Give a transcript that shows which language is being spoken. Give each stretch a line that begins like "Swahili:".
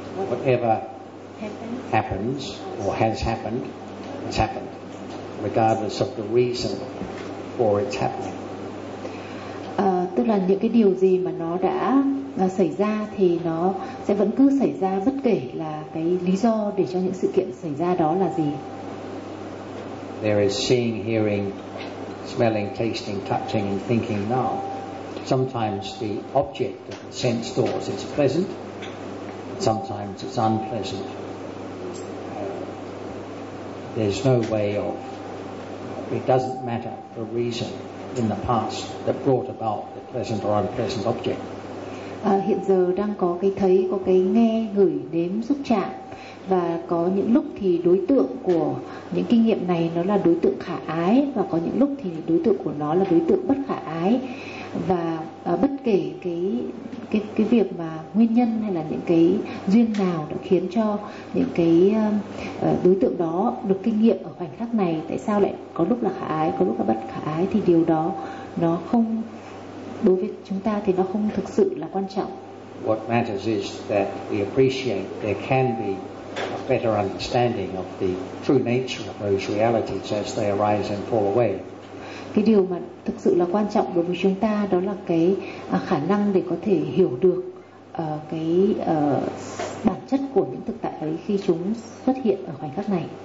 English: Whatever happens or has happened, it's happened, regardless of the reason for its happening.
Vietnamese: Tức là những cái điều gì mà nó đã xảy ra thì nó sẽ vẫn cứ xảy ra bất kể là cái lý do để cho những sự kiện xảy ra đó là gì.
English: There is seeing, hearing, smelling, tasting, touching, and thinking now. Sometimes the object of the sense doors is pleasant, sometimes it's unpleasant. There's no way of, it doesn't matter the reason in the past that brought about the pleasant or unpleasant object.
Vietnamese: Hiện giờ đang có cái thấy, có cái nghe, ngửi, nếm, xúc chạm. Và có những lúc thì đối tượng của những kinh nghiệm này nó là đối tượng khả ái, và có những lúc thì đối tượng của nó là đối tượng bất khả ái. Và bất kể cái việc mà nguyên nhân hay là những cái duyên nào đã khiến cho những cái đối tượng đó được kinh nghiệm ở khoảnh khắc này, tại sao lại có lúc là khả ái, có lúc là bất khả ái, thì điều đó nó không, đối với chúng ta thì nó không thực sự là quan trọng.
English: What matters is that we appreciate there can be a better understanding of the true nature of those realities as they arise and fall away.
Vietnamese: Cái điều mà thực sự là quan trọng đối với chúng ta đó là cái khả năng để có thể hiểu được cái bản chất của những thực tại ấy khi chúng xuất hiện ở khoảnh khắc này.